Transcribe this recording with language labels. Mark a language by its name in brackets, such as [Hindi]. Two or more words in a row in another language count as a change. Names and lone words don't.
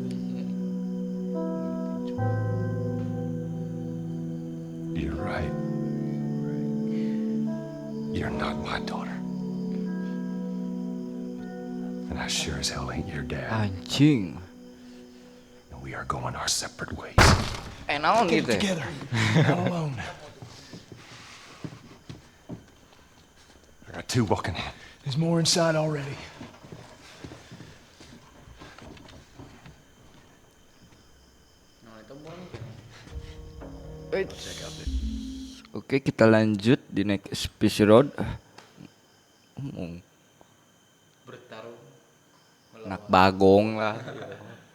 [English] You're right. You're not my daughter. And I sure as hell ain't your dad. [Indonesian] Anjing. [English] And we are going our separate ways. [Sundanese] Naon gitu. [English] Together. Not alone. I got two walking in. There's more inside already. [Indonesian] Nah, itu boleh. Oke, kita lanjut di [English] next episode. [Indonesian] Bertarung. Anak bagong lah.